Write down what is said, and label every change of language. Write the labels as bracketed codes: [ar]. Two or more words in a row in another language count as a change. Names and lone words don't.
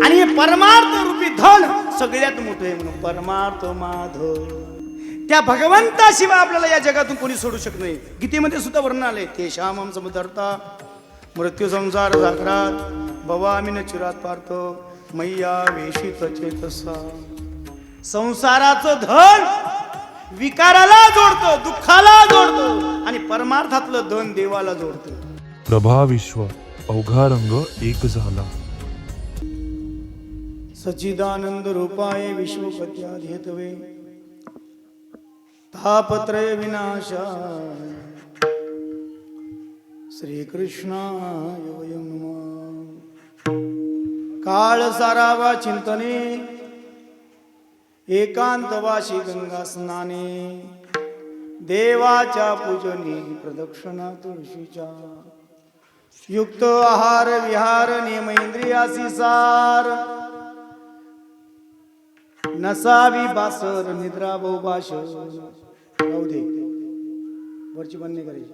[mr] परमार्थ रूपी धन सगळ्यात मोठं आहे म्हणून परमार्थ माधव. त्या भगवंताशिवाय आपल्याला या जगातून कोणी सोडू शकत नाही. गीतेमध्ये सुद्धा वर्णन आले [sa] तेषामं समुदर्ता मृत्यू संसार जागरात भवामी न चिरात पार्थ मैया वेशित चेतसा. [mr] संसाराचं धन विकाराला जोडतो, दुःखाला जोडतो आणि परमार्थातलं धन देवाला जोडतो. प्रभा विश्व अवघा रंग एक झाला. [sa] सच्चिदानंद रूपाय विश्वपत्याधिहेतवे तापत्रय विनाशाय श्रीकृष्णाय वयं नमः. [mr] काळ सारावा चिंतने एकांतवासी गंगा स्नाने देवाच्या पूजनी प्रदक्षिणा तुळशीच्या युक्त आहार विहार नियम इंद्रियासी सार नसावी बासर निद्रा बहुभाष. राहू दे वरची बंद नाही करायची.